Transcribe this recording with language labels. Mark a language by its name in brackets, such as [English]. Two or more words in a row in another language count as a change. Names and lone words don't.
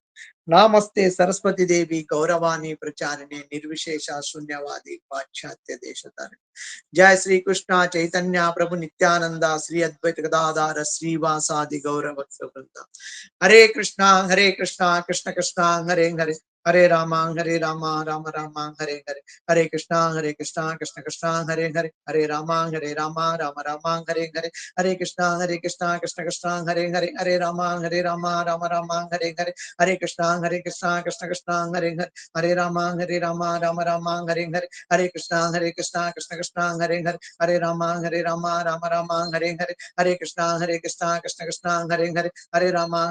[Sanskrit] నామస్తే సరస్వతి దేవి గౌరవాణి ప్రచారిణి నిర్విశేష శూన్యవాది పాశ్చాత్య దేశతారిణి. జయ శ్రీ కృష్ణ చైతన్య ప్రభు నిత్యానంద శ్రీ అద్వైత గదాధార శ్రీవాసాది గౌరవ వృంద. హరే కృష్ణ కృష్ణ కృష్ణ హరే హరే, హరే రామ రామ రామ హరే హరే, హరే కృష్ణ కృష్ణ కృష్ణ హరే హరే, హరే రామ రామ రామ హరే హరే, హరే కృష్ణ కృష్ణ కృష్ణ హరే హరే, హరే రామ రామ రామ హరే హరే, హరే కృష్ణ కృష్ణ కృష్ణ హరే హరే, హరే రామ రామ రామ హరే హరే, హరే కృష్ణ కృష్ణ కృష్ణ హరే హరే, హరే రామ రామ రామ హరే హరే, హరే కృష్ణ కృష్ణ కృష్ణ హరే హరే, హరే రామ